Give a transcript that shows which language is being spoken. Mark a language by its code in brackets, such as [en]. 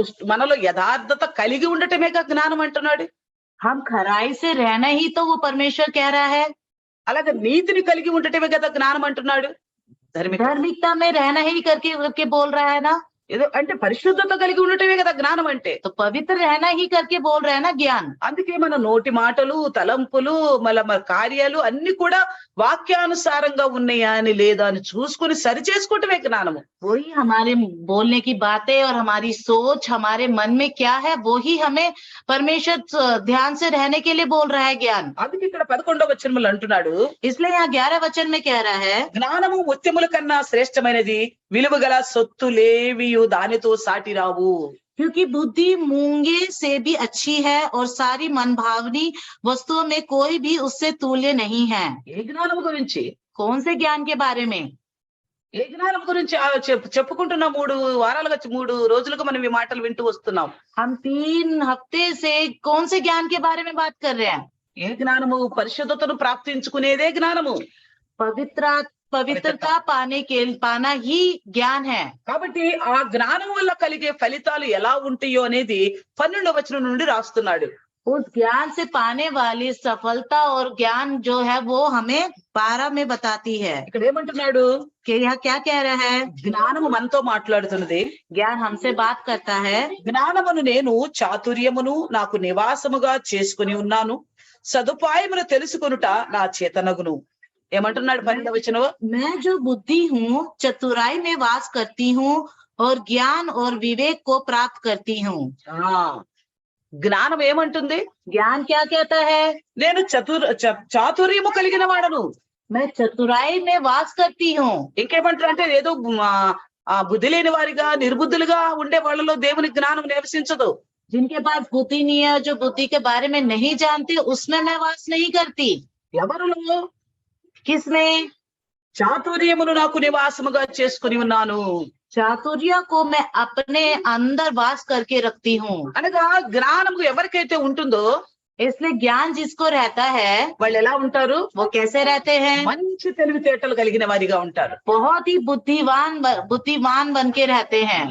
[te] మనలో యథార్థత కలిగి ఉండటమేగా జ్ఞానం అంటున్నాడు. [hi] हम खराई से रहना ही तो वो परमेश्वर कह रहा है। [te] అలాగే నీతిని కలిగి ఉండటమే కదా జ్ఞానం అంటున్నాడు. [hi] धार्मिकता में रहना ही करके बोल रहा है ना. [te] ఏదో అంటే పరిశుద్ధత కలిగి ఉండటమే కదా జ్ఞానం అంటే. [hi] तो पवित्र रहना ही करके बोल रहे हैं ना ज्ञान। [te] అందుకే మన నోటి మాటలు, తలంపులు, మన కార్యాలు అన్ని కూడా వాక్యానుసారంగా ఉన్నాయా అని లేదా అని చూసుకొని సరి చేసుకోవటమే జ్ఞానము. [hi] वही हमारे बोलने की बातें और हमारी सोच, हमारे मन में क्या है, वो ही हमें परमेश्वर ध्यान से रहने के लिए बोल रहा है ज्ञान। [te] అందుకే ఇక్కడ 11వ వచనములో అంటున్నాడు, [hi] इसलिए यहाँ 11 वचन में कह रहा है, [te] జ్ఞానము ముత్యముల కన్నా శ్రేష్టమైనది, విలువగల సొత్తులేవియు దానితో సాటి రావు. [hi] क्योंकि बुद्धि मूंगे से भी अच्छी है और सारी मनभावनी वस्तुओं में कोई भी उससे तुल्य नहीं है। [te] ఏ జ్ఞానము గురించి? [hi] कौन से ज्ञान के बारे में? [te] ఏ జ్ఞానం గురించి చెప్పుకుంటున్న 3 వారాలుగా 3 రోజులుగా మనం ఈ మాటలు వింటూ వస్తున్నాం. [hi] हम 3 हफ्ते से कौन से ज्ञान के बारे में बात कर रहे हैं? [te] ఏ జ్ఞానము? పరిశుద్ధతను ప్రాప్తించుకునేదే జ్ఞానము. [hi] पवित्रता पाना ही ज्ञान है। [te] కాబట్టి ఆ జ్ఞానం వల్ల కలిగే ఫలితాలు ఎలా ఉంటాయో అనేది 12వ వచనం నుండి రాస్తున్నాడు. [hi] उस ज्ञान से पाने वाली सफलता और ज्ञान जो है वो हमें 12 में बताती है। [te] ఇక్కడ ఏమంటున్నాడు? [hi] कि यह क्या कह रहा है? [te] జ్ఞానము మనతో మాట్లాడుతున్నది. [hi] ज्ञान हमसे बात करता है। [te] జ్ఞానమును నేను చాతుర్యమును నాకు నివాసముగా చేసుకుని ఉన్నాను, సదుపాయమును తెలుసుకొనుట నా చేతనగును. ఏమంటున్నాడు 12వ వచనం? [hi] मैं जो बुद्धि हूँ चतुराई में वास करती हूँ और ज्ञान और विवेक को प्राप्त करती हूँ। [te] జ్ఞానం ఏమంటుంది? [hi] ज्ञान क्या कहता है? [te] నేను చాతుర్యము కలిగిన వాడను. [hi] मैं चतुराई में वास करती हूँ। [te] ఇంకేమంటారు అంటే ఏదో బుద్ధి లేని వారిగా నిర్బుద్ధులుగా ఉండే వాళ్ళలో దేవుని జ్ఞానం నివసించదు. [hi] जिनके पास बुद्धि नहीं है, जो बुद्धि के बारे में नहीं जानते, उसमें मैं वास नहीं करती। [te] ఎవరిలో? [hi] किसमें? [te] చాతుర్యమును నాకు నివాసముగా చేసుకుని ఉన్నాను. [hi] चातुर्य को मैं अपने अंदर वास करके रखती हूँ। [te] అనగా జ్ఞానము ఎవరికైతే ఉంటుందో, [hi] इसलिए ज्ञान जिसको रहता है [te] వాళ్ళు ఎలా ఉంటారు? [hi] वो कैसे रहते हैं? [te] మంచి తెలివితేటలు కలిగిన వారిగా ఉంటారు. [hi] बहुत ही बुद्धिमान बन के रहते हैं।